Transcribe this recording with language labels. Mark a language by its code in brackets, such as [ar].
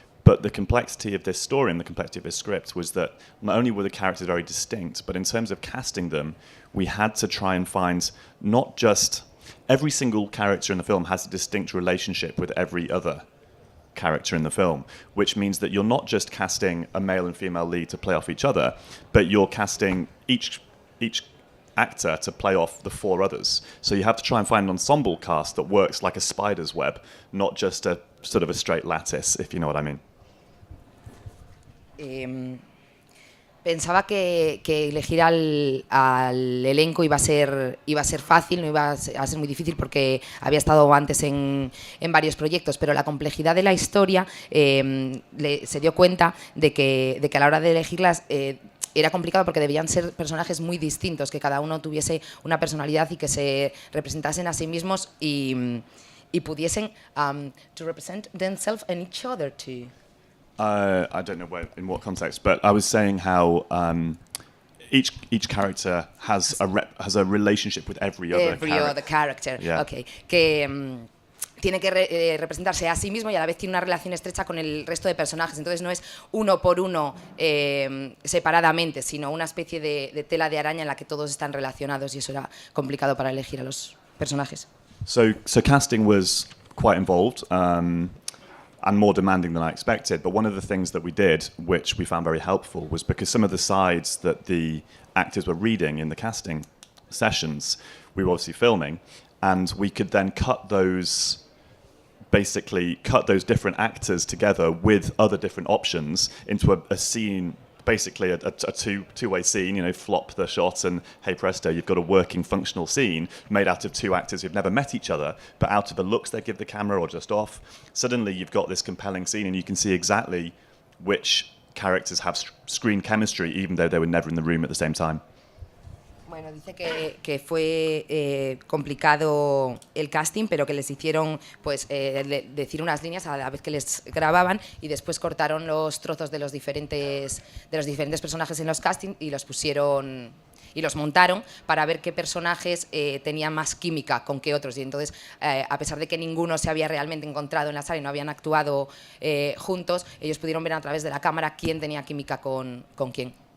[en] But the complexity of this story and the complexity of this script was that not only were the characters very distinct, but in terms of casting them, we had to try and find not just every single character in the film has a distinct relationship with every other character in the film, which means that you're not just casting a male and female lead to play off each other, but you're casting each actor to play off the 4 others. So you have to try and find an ensemble cast that works like a spider's web, not just a sort of a straight lattice, if you know what I mean. [es] Pensaba que elegir al elenco iba a ser fácil, no iba a ser muy difícil porque había estado antes en varios proyectos, pero la complejidad de la historia se dio cuenta de que a la hora de elegirlas era complicado porque debían ser personajes muy distintos, que cada uno tuviese una personalidad y que se representasen a sí mismos y pudiesen [en] to represent themselves and each other too. I don't know in what context, but I was saying how each character has a relationship with every other character. Yeah. Okay. [es] Que tiene que representarse a sí mismo y a la vez tiene una relación estrecha con el resto de personajes. Entonces no es uno por uno separadamente, sino una especie de tela de araña en la que todos están relacionados, y eso era complicado para elegir a los personajes. [en] So casting was quite involved and more demanding than I expected. But one of the things that we did, which we found very helpful, was because some of the sides that the actors were reading in the casting sessions, we were obviously filming, and we could then cut those basically cut those different actors together with other different options into a scene, basically a two-way scene, you know, flop the shot and hey presto, you've got a working functional scene made out of two actors who've never met each other, but out of the looks they give the camera or just off, suddenly you've got this compelling scene and you can see exactly which characters have screen chemistry even though they were never in the room at the same time. [es] Bueno, dice que fue complicado el casting, pero que les hicieron pues decir unas líneas a la vez que les grababan y después cortaron los trozos de los diferentes personajes en los castings y los pusieron y los montaron para ver qué personajes tenían más química con qué otros. Y entonces, a pesar de que ninguno se había realmente encontrado en la sala y no habían actuado juntos, ellos pudieron ver a través de la cámara quién tenía química con quién.